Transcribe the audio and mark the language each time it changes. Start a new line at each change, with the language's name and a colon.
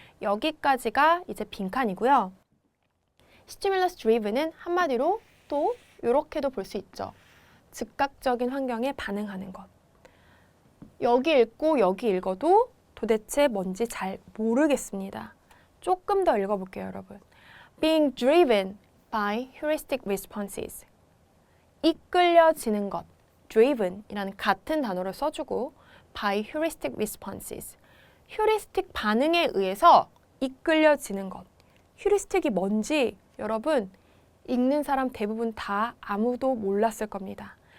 Korean: 여기까지가 이제 빈칸이고요. stimulus driven은 한마디로 또 이렇게도 볼 수 있죠. 즉각적인 환경에 반응하는 것. 여기 읽고 여기 읽어도 도대체 뭔지 잘 모르겠습니다. 조금 더 읽어볼게요, 여러분.
English: Being driven by heuristic responses.
Korean: 이끌려지는 것, driven이라는 같은 단어를 써주고
English: by heuristic responses.
Korean: 휴리스틱 반응에 의해서 이끌려지는 것. 휴리스틱이 뭔지 여러분 읽는 사람 대부분 다 아무도 몰랐을 겁니다.